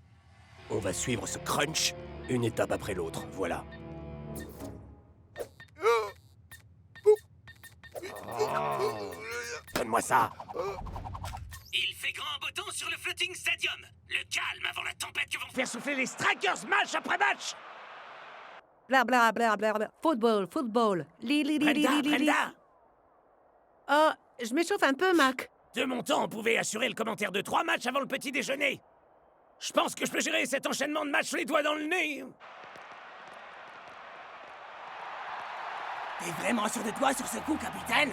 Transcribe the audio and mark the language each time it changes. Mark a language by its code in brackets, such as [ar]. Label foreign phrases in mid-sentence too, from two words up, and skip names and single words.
[fr] On va suivre ce crunch une étape après l'autre, voilà. Donne-moi ça. Il fait grand beau temps sur le Floating Stadium. Le calme avant la tempête que vont Faire souffler les Strikers match après match. Bla bla bla bla bla. [en] Football, football. Li li li li Brenda, li li li. Brenda. [fr] Oh, je m'échauffe un peu, Mac. De mon temps, on pouvait assurer le commentaire de 3 matchs avant le petit déjeuner. Je pense que je peux gérer cet enchaînement de matchs les doigts dans le nez. T'es vraiment sûr de toi sur ce coup, capitaine?